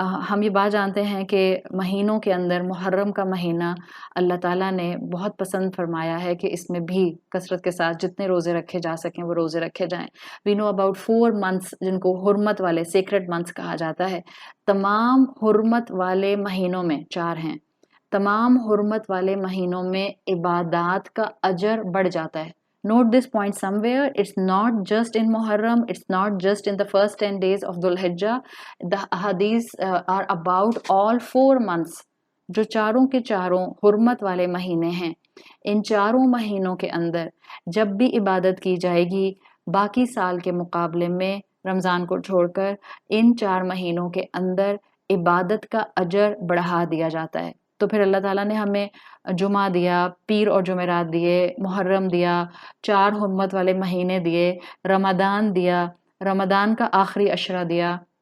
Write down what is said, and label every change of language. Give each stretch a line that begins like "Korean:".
Urdu: ہم یہ بات جانتے ہیں کہ مہینوں کے اندر محرم کا مہینہ اللہ تعالیٰ نے بہت پسند فرمایا ہے کہ اس میں بھی کثرت کے ساتھ جتنے روزے رکھے جا سکیں وہ روزے رکھے جائیں۔
English: we know about 4 months
Urdu: جن کو حرمت والے سیکرڈ منتھس کہا جاتا ہے۔ تمام حرمت والے مہینوں میں 4 ہیں، تمام حرمت والے مہینوں میں عبادات کا اجر بڑھ جاتا ہے۔
English: Note this point somewhere. It's not just in Muharram. It's not just in the first 10 days of Dhul Hijjah. The hadiths are about all 4 months.
Urdu: جو چاروں کے چاروں حرمت والے مہینے ہیں، ان چاروں مہینوں کے اندر جب بھی عبادت کی جائے گی باقی سال کے مقابلے میں، رمضان کو چھوڑ کر ان 4 مہینوں کے اندر عبادت کا اجر بڑھا دیا جاتا ہے۔ تو پھر اللہ تعالیٰ نے ہمیں جمعہ دیا، پیر اور جمعرات دیے، محرم دیا، 4 حرمت والے مہینے دیے، رمضان دیا، رمضان کا آخری عشرہ دیا،